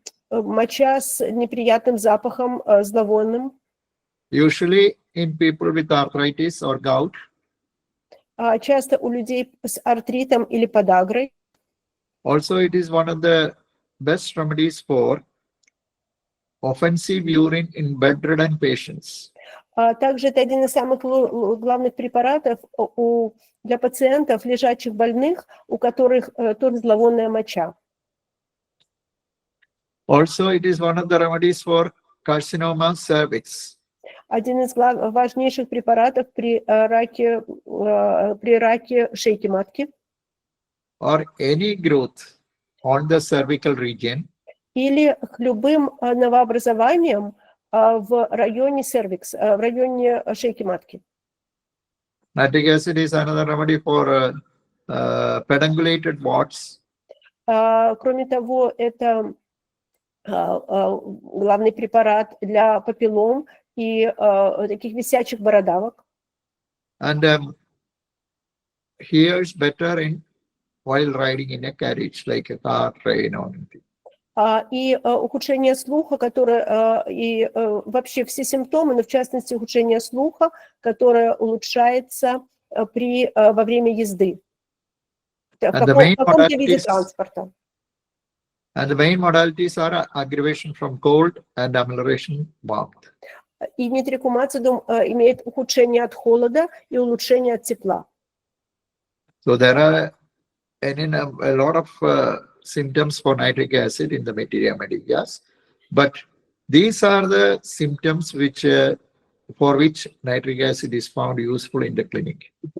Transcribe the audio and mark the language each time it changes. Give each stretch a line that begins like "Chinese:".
Russian: Моча с неприятным запахом, зловонным.
English: Usually in people with arthritis or gout.
Russian: Часто у людей с артритом или подагрой.
English: Also, it is one of the best remedies for offensive urine in bedridden patients.
Russian: Также это один из самых главных препаратов для пациентов, лежачих больных, у которых тоже зловонная моча.
English: Also, it is one of the remedies for carcinoma cervix.
Russian: Один из важнейших препаратов при раке шейки матки.
English: Or any growth on the cervical region.
Russian: Или к любым новообразованиям в районе cervix, в районе шейки матки.
English: Nitric acid is another remedy for pedungulated warts.
Russian: Кроме того, это главный препарат для папиллом и таких висячих бородавок.
English: And hears better while riding in a carriage, like a car, train, or anything.
Russian: И ухудшение слуха, которое и вообще все симптомы, но в частности ухудшение слуха, которое улучшается во время езды в каком-то виде транспорта.
English: And the main modalities are aggravation from cold and amelioration warmth.
Russian: И нитрикум ацидум имеет ухудшение от холода и улучшение от тепла.
English: So there are a lot of symptoms for nitric acid in the Materia Medica, but these are the symptoms for which nitric acid is found useful in the clinic.